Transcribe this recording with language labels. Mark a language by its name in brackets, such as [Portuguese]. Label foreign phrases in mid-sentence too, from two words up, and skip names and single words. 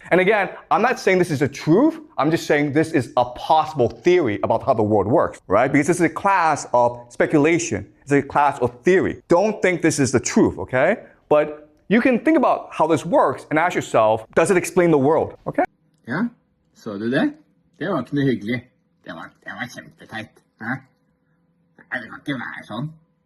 [English] And again, I'm not saying this is the truth. I'm just saying this is a possible theory about how the world works, right? Because this is a class of speculation. It's a class of theory. Don't think this is the truth, okay? But you can think about how this works and ask yourself, does it explain the world, okay? [Norwegian] Ja, så du det? Det var ikke noe hyggelig. Det var kjempeteit. Hæ? Nei, det kan ikke være sånn.